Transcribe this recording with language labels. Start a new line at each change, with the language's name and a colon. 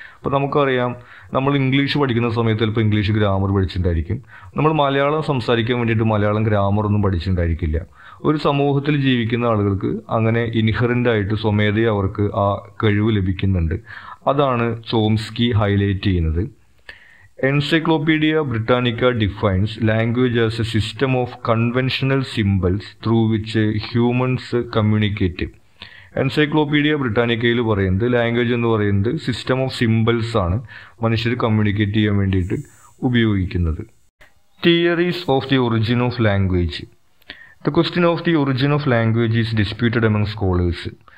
Malayalam: അപ്പോൾ നമുക്കറിയാം, നമ്മൾ ഇംഗ്ലീഷ് പഠിക്കുന്ന സമയത്ത് ചിലപ്പോൾ ഇംഗ്ലീഷ് ഗ്രാമർ പഠിച്ചിട്ടുണ്ടായിരിക്കും. നമ്മൾ മലയാളം സംസാരിക്കാൻ വേണ്ടിയിട്ട് മലയാളം ഗ്രാമറൊന്നും പഠിച്ചിട്ടുണ്ടായിരിക്കില്ല. ഒരു സമൂഹത്തിൽ ജീവിക്കുന്ന ആളുകൾക്ക് അങ്ങനെ ഇൻഹറൻ്റായിട്ട് സ്വമേധയാ അവർക്ക് ആ കഴിവ് ലഭിക്കുന്നുണ്ട്. അതാണ് ചോംസ്കി ഹൈലൈറ്റ് ചെയ്യുന്നത്.
English: Encyclopedia Britannica defines language as a system of conventional symbols through which humans communicate.
Malayalam: Encyclopedia ബ്രിട്ടാനിക്കയിൽ പറയുന്നത് ലാംഗ്വേജ് എന്ന് പറയുന്നത് സിസ്റ്റം ഓഫ് സിമ്പിൾസ് ആണ് മനുഷ്യർ കമ്മ്യൂണിക്കേറ്റ് ചെയ്യാൻ വേണ്ടിയിട്ട് ഉപയോഗിക്കുന്നത്.
English: Theories of the origin of language. The question of the origin of language is disputed among scholars.